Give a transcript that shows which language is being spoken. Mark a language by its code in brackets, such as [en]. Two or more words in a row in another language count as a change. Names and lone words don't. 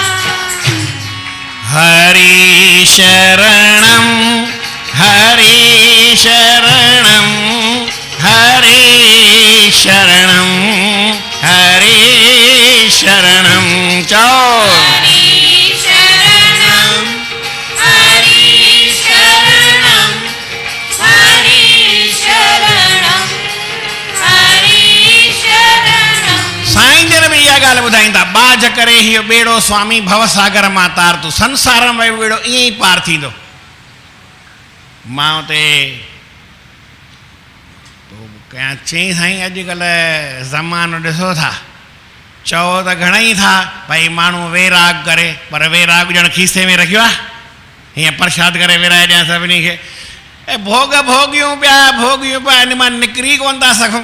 [sa] हरि शरणम हरि शरणम हरि शरणम हरि शरणम चौ हरि शरणम हरि शरणम हरि शरणम हरि शरणम [sd] इहा ॻाल्हि ॿुधाईंदा, बाज करे हीअ ॿेड़ो स्वामी भवसागर मां तार तूं, संसार में ॿेड़ो ईअं ई पार थींदो। मां उते कयां चई साईं अॼुकल्ह ज़मानो ॾिसो था, चओ त घणेई था भई माण्हू वैराग करे, पर वैराग ॼण खीसे में रखियो आहे, हीअं प्रसाद करे विराए ॾियां सभिनी खे, ऐं भोग भोगियूं पिया इन मां निकिरी कोन था सघूं।